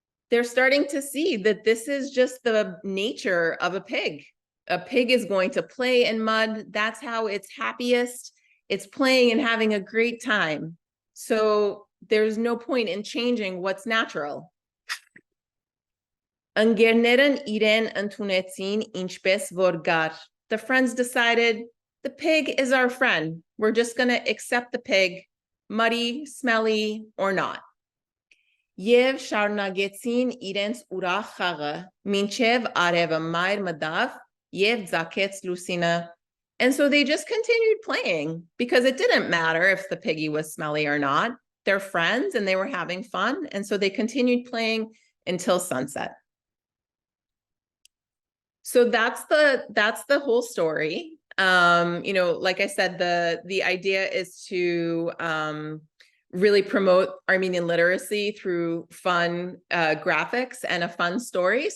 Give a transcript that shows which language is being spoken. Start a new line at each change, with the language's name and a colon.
English: They're starting to see that this is just the nature of a pig. A pig is going to play in mud. That's how it's happiest. It's playing and having a great time. So there's no point in changing what's natural.
Armenian: Ընկերներն իրեն ընդունեցին ինչպես որ գար.
English: The friends decided the pig is our friend. We're just going to accept the pig, muddy, smelly, or not.
Armenian: Եվ շարունակեցին իրենց ուրախ խաղը, մինչև արևը մայր մտավ եւ ձգեց լուսինը.
English: And so they just continued playing because it didn't matter if the piggy was smelly or not. They're friends and they were having fun. And so they continued playing until sunset. So that's the whole story. You know, like I said, the idea is to really promote Armenian literacy through fun graphics and a fun story.